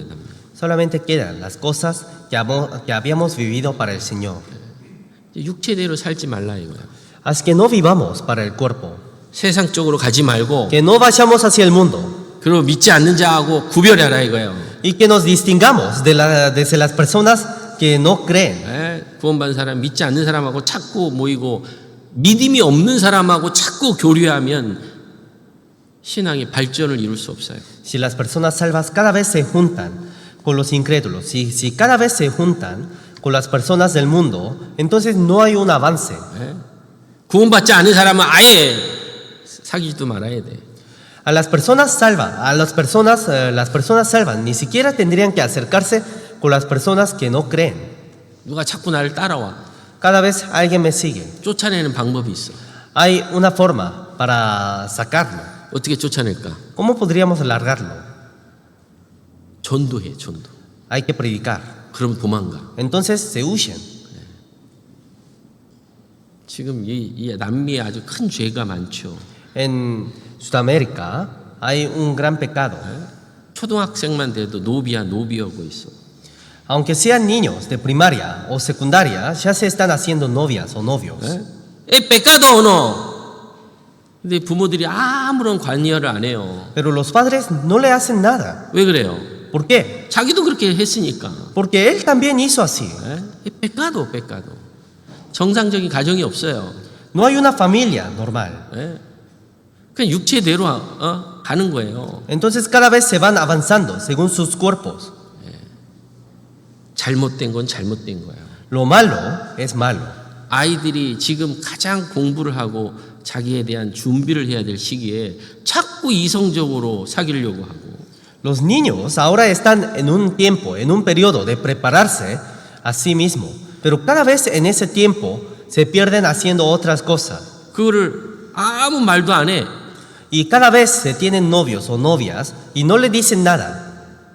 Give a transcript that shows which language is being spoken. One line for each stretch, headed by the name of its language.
Korean: 남는 거.
Spanish: Solamente quedan las cosas que habíamos vivido para el Señor.
Korean: 육체대로 살지 말라 이거야.
Spanish: Así que no vivamos para el cuerpo,
Korean: 세상 쪽으로 가지 말고
Spanish: que no vayamos hacia el mundo
Korean: 그리고 믿지 않는 자하고 구별하라 이거예요.
Spanish: y que nos distingamos de las personas que no creen.
Korean: 구원받은 사람, 믿지 않는 사람하고 자꾸 모이고 믿음이 없는 사람하고 자꾸 교류하면 신앙이 발전을 이룰 수 없어요.
Spanish: Si las personas salvas cada vez se juntan con los incrédulos, si cada vez se juntan con las personas del mundo, entonces no hay un avance.
Korean: 구원받지 않은 사람은 아예 사귀지도 말아야 돼.
Spanish: A las personas las personas salvas ni siquiera tendrían que acercarse con las personas que no creen.
Korean: 누가 자꾸 나를 따라와.
Spanish: Cada vez alguien me sigue.
Korean: 쫓아내는 방법이 있어.
Spanish: Hay una forma para sacarlo.
Korean: 어떻게 쫓아낼까?
Spanish: ¿Cómo podríamos largarlo?
Korean: 전도해, 전도.
Spanish: Hay que predicar.
Korean: 그럼 도망가.
Spanish: Entonces se huyen.
Korean: 지금 이 남미에 아주 큰 죄가 많죠.
Spanish: En Sudamérica hay un gran pecado.
Korean: 초등학생만 돼도 노비하고 있어.
Spanish: Aunque sean niños de primaria o secundaria, ya se están haciendo novias o novios. pecado o no?
Korean: 근데 부모들이 아무런 관여를 안 해요.
Spanish: Pero los padres no le hacen nada.
Korean: 왜 그래요?
Spanish: ¿Por qué?
Korean: 자기도 그렇게 했으니까.
Spanish: Porque él también hizo así. pecado.
Korean: 정상적인 가정이 없어요.
Spanish: No hay una familia normal.
Korean: 그냥 육체대로 가는 거예요.
Spanish: Entonces cada vez se van avanzando según sus cuerpos.
Korean: 잘못된 건 잘못된 거야.
Spanish: Lo malo es malo.
Korean: 아이들이 지금 가장 공부를 하고 자기에 대한 준비를 해야 될 시기에 자꾸 이성적으로 사귀려고 하고.
Spanish: Los niños ahora están en un periodo de prepararse a sí mismo, pero cada vez en ese tiempo se pierden haciendo otras cosas.
Korean: 그거를 아무 말도 안 해.
Spanish: Y cada vez se tienen novios o novias y no le dicen nada.